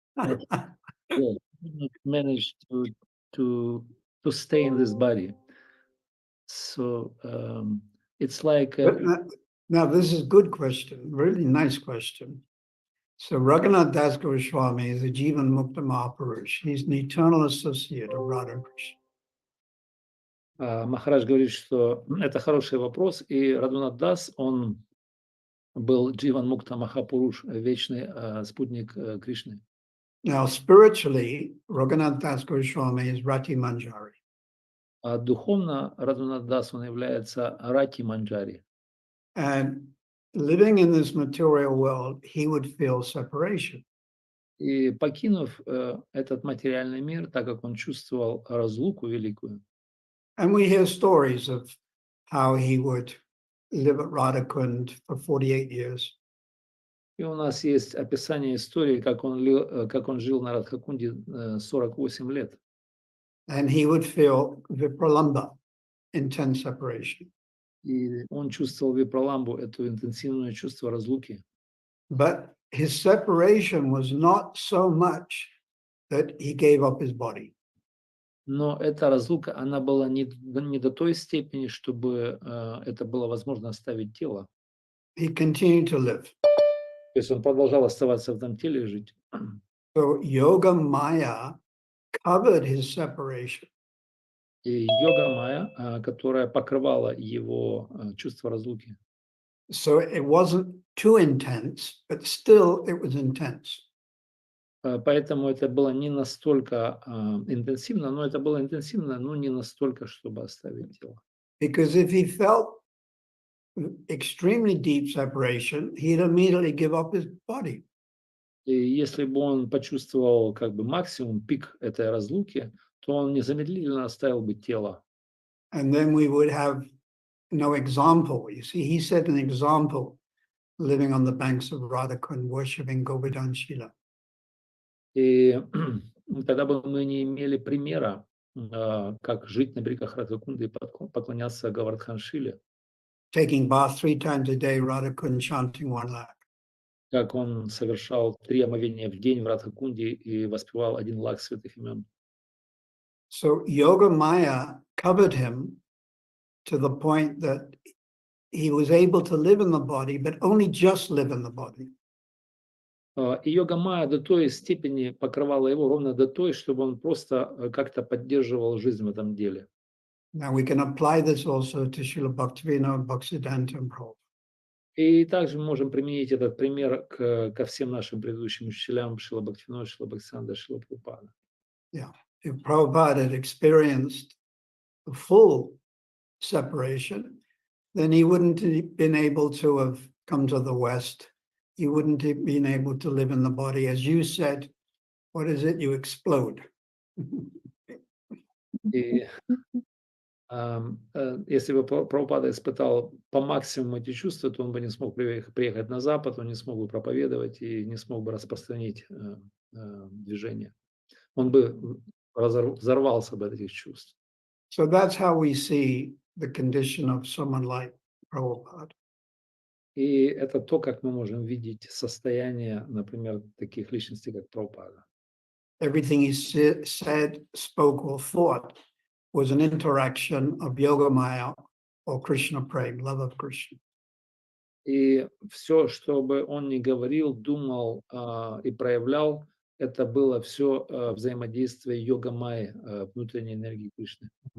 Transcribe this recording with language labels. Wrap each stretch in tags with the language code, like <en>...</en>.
<en>Yeah, he not manage to stay in this body. So it's like now this is a good question, really nice question. So Raghunath Das Goswami is a Jivan Mukta Mahapurush. He's an eternal associate of Radha Krishna.</en> <ru>Махарадж говорит, что это хороший вопрос, и Радхунат Дас, он был Дживан Мукта Махапуруш, вечный спутник Кришны.</ru> <en>Now, spiritually, Raghunath Das Goswami is Rati Manjari.</en> <ru>А духовно Радхунат Дас, он является Рати Манджари.</ru> <en>And living in this material world, he would feel separation.</en> <ru>И покинув этот материальный мир, так как он чувствовал разлуку великую.</ru> <en>And we hear stories of how he would live at Radhakund for 48 years.</en> <ru>И у нас есть описание истории, как он жил на Радхакунде 48 лет.</ru> <en>And he would feel vipralamba, intense separation.</en> <ru>И он чувствовал випраламбу, это интенсивное чувство разлуки.</ru> <en>But his separation was not so much that he gave up his body.</en> <ru>Но эта разлука, она была не до той степени, чтобы это было возможно оставить тело.</ru> <en>He continued to live.</en> <ru>То есть он продолжал оставаться в этом теле и жить.</ru> <en>So Yoga Maya covered his separation.</en> <ru>И йога майя, которая покрывала его чувство разлуки.</ru> <en>So it wasn't too intense, but still it was intense.</en> <ru>Поэтому это было не настолько интенсивно, но это было интенсивно, но не настолько, чтобы оставить тело.</ru> <en>Because if he felt extremely deep separation, he'd immediately give up his body.</en> <ru>И если бы он почувствовал как бы максимум, пик этой разлуки, то он незамедлительно оставил бы тело.</ru> <en>And then we would have no example. You see, he set an example living on the banks of Radhakund, worshipping Govardhan Shila.</en> <ru>И тогда бы мы не имели примера, как жить на берегах Радхакунды и поклоняться Говардхан-шиле.</ru> <en>Taking bath 3 times a day, Radhakund chanting 1 lakh.</en> <ru>Как он совершал 3 омовения в день в Радхакунде и воспевал 1 лак святых имен.</ru> <en>So Yoga Maya covered him to the point that he was able to live in the body, but only just live in the body.</en> <ru>И йога майя до той степени покрывала его, ровно до той, чтобы он просто как-то поддерживал жизнь в этом деле.</ru> <en>Now we can apply this also to Srila Bhaktivinoda Bhaktisiddhanta and Prabhupada.</en> <ru>И также мы можем применить этот пример ко всем нашим предыдущим учителям Шрила Бхактивинода, Шрила Бхактисиддханта, Шрила Прабхупада.</ru> <en>Yeah, if Prabhupada had experienced the full separation, then he wouldn't have been able to have come to the West. He wouldn't have been able to live in the body. As you said, what is it? You explode.</en> <ru>И если бы Прабхупада испытал по максимуму эти чувства, то он бы не смог приехать на Запад, он не смог бы проповедовать и не смог бы распространить движение. Он бы взорвался бы от этих чувств.</ru> <en>So that's how we see the condition of someone like Prabhupada.</en> <ru>И это то, как мы можем видеть состояние, например, таких личностей, как Прабхупада.</ru> <en>Everything he said, spoke, or thought was an interaction of Yogamaya or Krishna Prem, love of Krishna.</en> <ru>И все, что бы он ни говорил, думал и проявлял, это было все взаимодействие йога-майи, внутренней энергии Кришны.</ru>